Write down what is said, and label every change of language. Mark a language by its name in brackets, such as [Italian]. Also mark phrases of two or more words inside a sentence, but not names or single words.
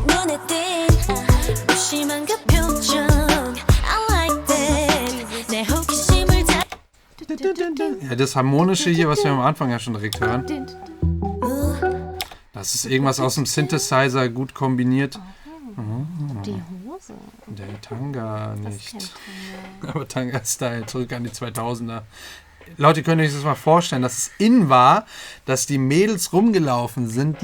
[Korean] 심한 그 표정 [English] I like that [Korean] 내 호기심 [German] Ja, das Harmonische hier, was wir am Anfang ja schon direkt hören. Das ist irgendwas aus dem Synthesizer gut kombiniert. Die Hose. Der Tanga Das nicht. kennt Tanga. Aber Tanga-Style, zurück an die 2000er. Leute, könnt ihr euch das mal vorstellen, dass es in war, dass die Mädels rumgelaufen sind.